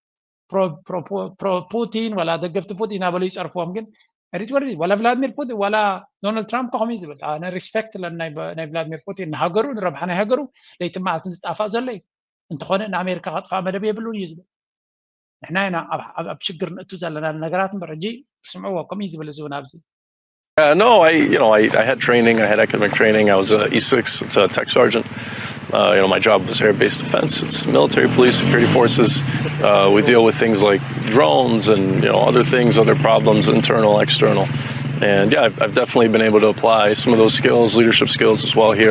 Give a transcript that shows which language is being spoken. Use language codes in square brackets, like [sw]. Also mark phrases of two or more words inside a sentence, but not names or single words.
[ti] ፕሮ ፑቲን ወላ ደገፍቲ ፑቲን ኣበሉ ይፀርፍዎም ግን ሪትወርዲ ወላ ቭላድሚር ፑቲን ወላ ዶናልድ ትራምፕ ከኸመይ ዝብል ኣነ ሪስፔክት ናይ ቭላድሚር ፑቲን ንሃገሩ ንረብሓ ናይ ሃገሩ ለይቲ መዓልትን ዝጣፋእ ዘሎ እዩ እንተኾነ ንኣሜሪካ ከጥፋእ መደብ የብሉን እዩ ዝብል ንሕና ኢና ኣብ ሽግር ንእቱ ዘለና ነገራት እምበር ሕጂ ስምዕዎ ከመይ ዝብል እዚ እውን ኣብዚ [en] No, I had training. I had academic training. I was a E6. It's a tech sergeant. My job was air-based defense. It's military, police, security forces. We deal with things like drones and other things, other problems, internal, external. And yeah, I've definitely been able to apply some of those skills, leadership skills as well here.